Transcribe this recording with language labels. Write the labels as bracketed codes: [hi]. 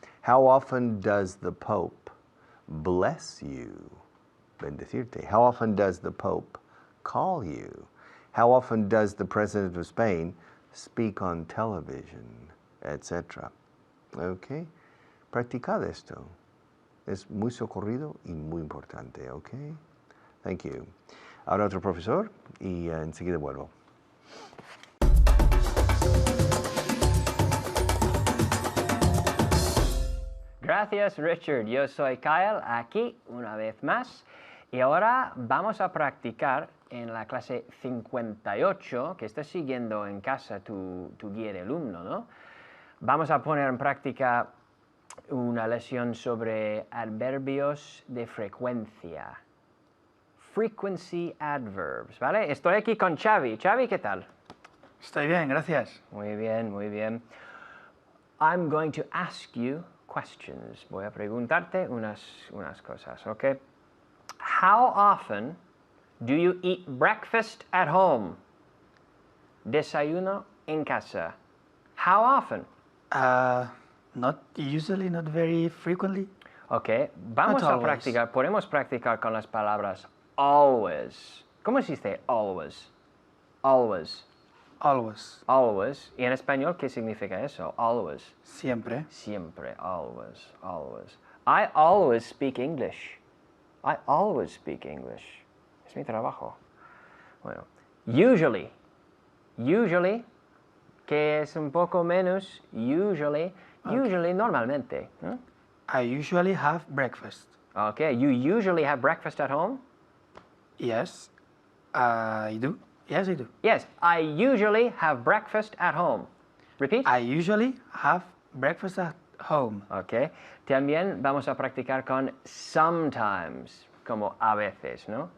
[en] How often does the Pope bless you? Bendecirte. How often does the Pope call you? How often does the President of Spain speak on television, etc.? [es] Okay? Practicad esto. Es muy socorrido y muy importante, okay? [en] Thank you. [es] Ahora otro profesor y enseguida vuelvo. Gracias, Richard. Yo soy Kyle, aquí una vez más. Y ahora vamos a practicar en la clase 58, que estás siguiendo en casa tu guía de alumno, ¿no? Vamos a poner en práctica una lección sobre adverbios de frecuencia. [en] Frequency adverbs, [es] ¿vale? Estoy aquí con Xavi. Xavi, ¿qué tal? Estoy bien, gracias. Muy bien, muy bien. [en] I'm going to ask you questions. [es] Voy a preguntarte unas cosas, ¿ok? [en] How often do you eat breakfast at home? [es] Desayuno en casa. [en] How often? Not usually, not very frequently. [es] Ok, vamos [en] Not a always. [es] practicar, podemos practicar con las palabras always. ¿Cómo se dice always? Always. [en] Always. Always. [es] ¿Y en español qué significa eso? Always. Siempre. Siempre, [en] always, always. I always speak English. I always speak English. [es] Es mi trabajo. Bueno, [en] usually. [es] Usually, que es un poco menos, usually. [en] Okay. [es] Usually, normalmente. ¿No? [en] I usually have breakfast. Okay, you usually have breakfast at home? Yes, I do. Yes, I do. Yes, I usually have breakfast at home. Repeat. I usually have breakfast at home. Okay. [es] También vamos a practicar con sometimes, como a veces, ¿no?